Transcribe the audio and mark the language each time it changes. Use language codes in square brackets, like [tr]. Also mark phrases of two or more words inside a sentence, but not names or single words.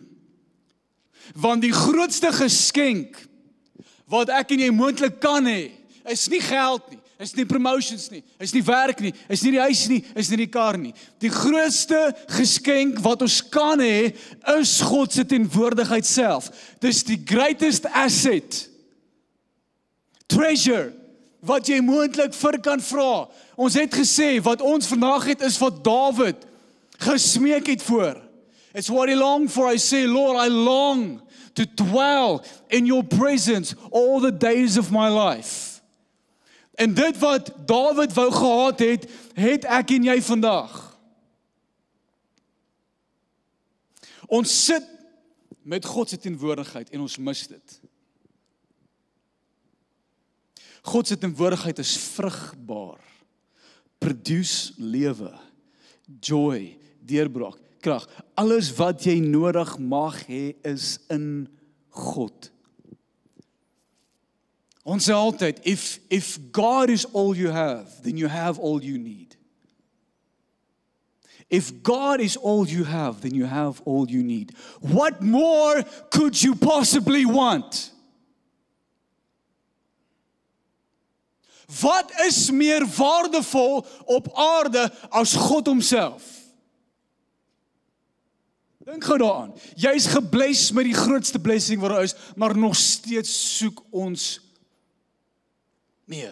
[af] Want die grootste geskenk wat ek en jy moontlik kan hê, is nie geld nie, is nie promotions nie, is nie werk nie, is nie die huis nie, is nie die kar nie. Die grootste geskenk wat ons kan hê, is God se teenwoordigheid self. Dis die [en] greatest asset, treasure, [af] wat jy moontlik vir kan vra. Ons het gesê, wat ons vandag het, is wat Dawid gesmeek het voor. [en] It's what he longed for. I say, Lord, I long to dwell in your presence all the days of my life. [af] En dit wat Dawid wou gehad het, het ek en jy vandag. Ons sit met God se teenwoordigheid en ons mis dit. God se teenwoordigheid is vrugbaar, produce lewe, joy, deurbraak, krag. Alles wat jy nodig mag hê is in God. Ons sê altyd, [en] if God is all you have, then you have all you need. If God is all you have, then you have all you need. What more could you possibly want? [af] Wat is meer waardevol op aarde as God homself? Dink gou daaraan. Jy is gebless met die grootste blessing wat daar is, maar nog steeds soek ons meer.